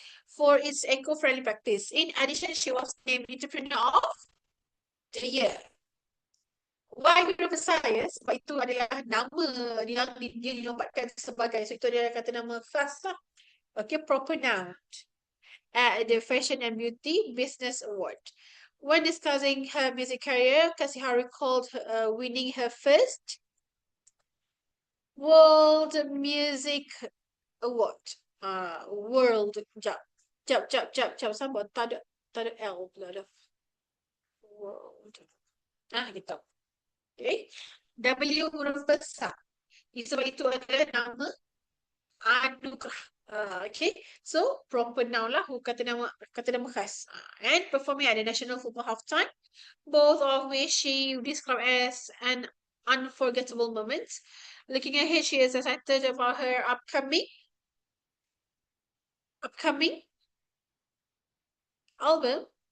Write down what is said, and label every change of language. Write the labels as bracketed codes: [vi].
[en] For its eco-friendly practice. In addition, she was named Entrepreneur of the Year. Why Hero Messiah? [ms] Sebab itu adalah nama yang dia dilombatkan sebagai. So, itu adalah kata nama khas lah. [en] Okay, proper noun. At the Fashion and Beauty Business Award. When discussing her music career, Kasiha recalled winning her first World Music Award. [ms] World. Jap. Sabar. Tak ada L pula dah. World. Gitu. Okay. W huruf besar. Sebab itu adalah nama anugerah. Okay. So, proper noun lah. Kata nama khas. [en] And performing at the National Football Halftime. Both of which she described as an unforgettable moment. Looking ahead, she is excited about her upcoming album.